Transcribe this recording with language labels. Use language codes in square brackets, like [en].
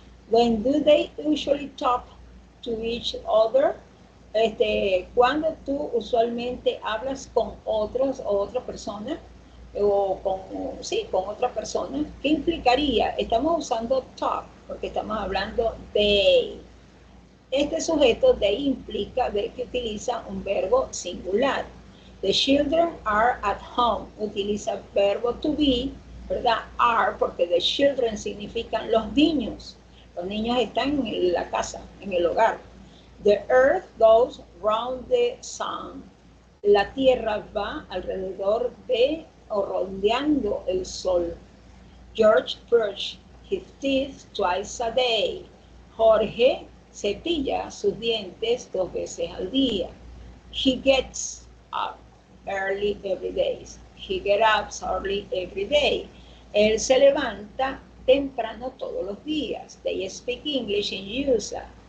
[en] When do they usually talk to each other? [es] Cuando tú usualmente hablas con otros o otra persona, o con otra persona, ¿qué implicaría? Estamos usando talk porque estamos hablando they. Este sujeto they implica que utiliza un verbo singular. [en] The children are at home. [es] Utiliza verbo to be, ¿verdad? Are, porque the children significan los niños. Los niños están en la casa, en el hogar. [en] The earth goes round the sun. [es] La tierra va alrededor de o rondeando el sol. [en] George brushes his teeth twice a day. [es] Jorge cepilla sus dientes 2 veces al día. [en] He gets up early every day. He gets up early every day. [es] Él se levanta temprano todos los días. [en] They speak English in USA.